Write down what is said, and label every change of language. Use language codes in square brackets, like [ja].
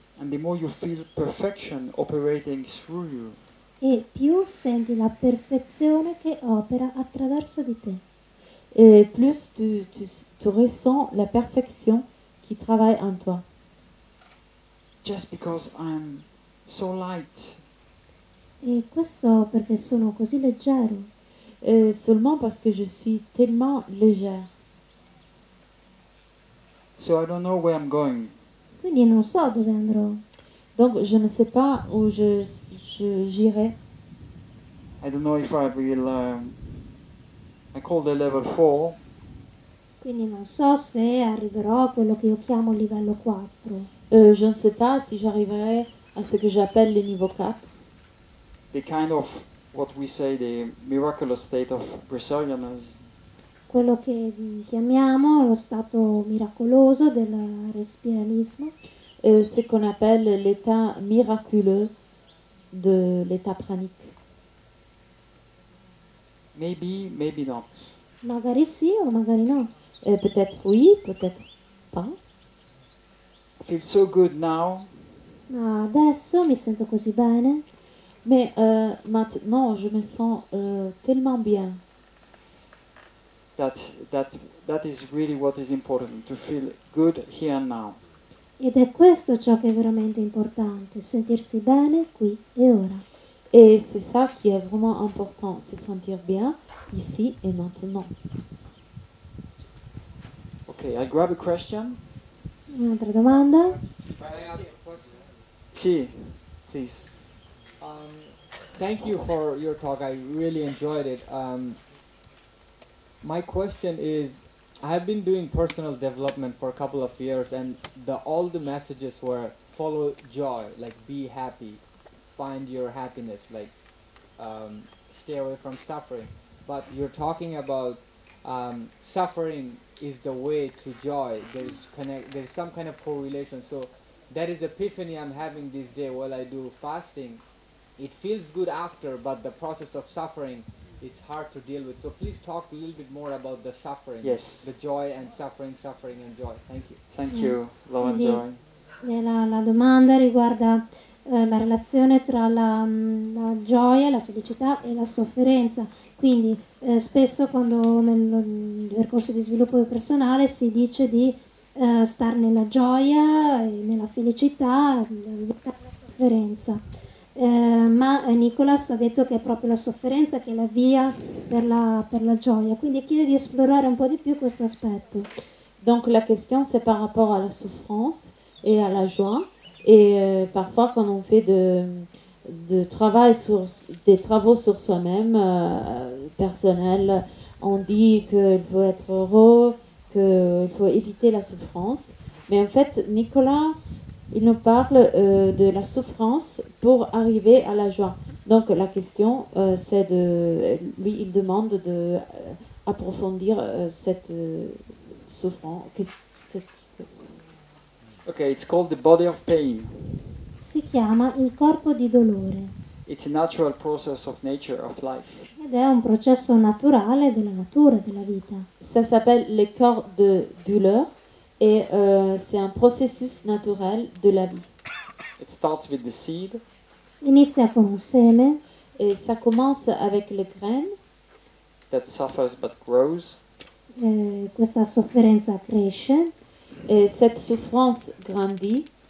[en] and the more you feel perfection operating through you. [it] e più senti la perfezione che opera attraverso di te. [fr] et plus tu ressens la perfection qui travaille en toi. [en] Just because I'm so light, [it] E questo perché sono così leggero, [fr] Seulement parce que je suis tellement légère. [en] so I don't know where I'm going. [it] quindi non so dove andrò. [fr] Donc je ne sais pas où j'irai. [en] I don't know if I will. I call the level 4. [it] Quindi non so se arriverò a quello che io chiamo livello 4, [fr] Je ne sais pas si j'arriverai à ce que j'appelle le niveau 4. [en] The kind of what we say the miraculous state of resilience. [it] quello che chiamiamo lo stato miracoloso del respiranismo, [fr] Ce qu'on appelle l'état miraculeux de l'état pranique. [en] Maybe, maybe not. [it] magari sì o magari no. [fr] Peut-être oui, peut-être pas. [en] I feel so good now. [it] Ma adesso mi sento così bene, [fr] Mais maintenant, je me sens tellement bien. [en] That is really what is important, to feel good here and now. [it] ed è questo ciò che è veramente importante, sentirsi bene qui e ora. [fr] Et c'est ça qui est vraiment important, se sentir bien ici et maintenant. [en] Okay, I grab a question. [it] Un'altra domanda? [en] Si, please. Thank you for your talk. I really enjoyed it. My question is, I have been doing personal development for a couple of years, and all the messages were follow joy, like be happy, find your happiness, like stay away from suffering. But you're talking about suffering is the way to joy. There's some kind of correlation. So that is epiphany I'm having this day while I do fasting. It feels good after, but the process of suffering, it's hard to deal with. So please talk a little bit more about the suffering. Yes. The joy and suffering and joy. Thank you. Thank you, love and [it] Quindi- [en] joy. [it] La domanda riguarda la relazione tra la gioia, la felicità e la sofferenza. Quindi spesso quando nel percorso di sviluppo personale si dice di stare nella gioia e nella felicità, evitare la sofferenza. Ma Nicolas ha detto che è proprio la sofferenza che è la via per la gioia, quindi chiede di esplorare un po' di più questo aspetto. [fr] Donc la question c'est par rapport à la souffrance et à la joie. Et parfois quand on fait des travaux sur soi-même personnels, on dit qu'il faut être heureux, qu'il faut éviter la souffrance. Mais en fait, Nicolas, il nous parle de la souffrance pour arriver à la joie. Donc la question, c'est lui, il demande de approfondir cette souffrance. [en] Okay, it's called the body of pain. [it] Si chiama il corpo di dolore [en] It's a natural process of nature, of life. [it] ed è un processo naturale della natura, della vita. [fr] Ça s'appelle le corps de douleur et c'est un processus naturel de la vie. [en] It starts with the seed, [it] Inizia con un seme [fr] Et ça commence avec les graines [en] that suffers but grows. [it] questa sofferenza cresce, [fr] et cette souffrance grandit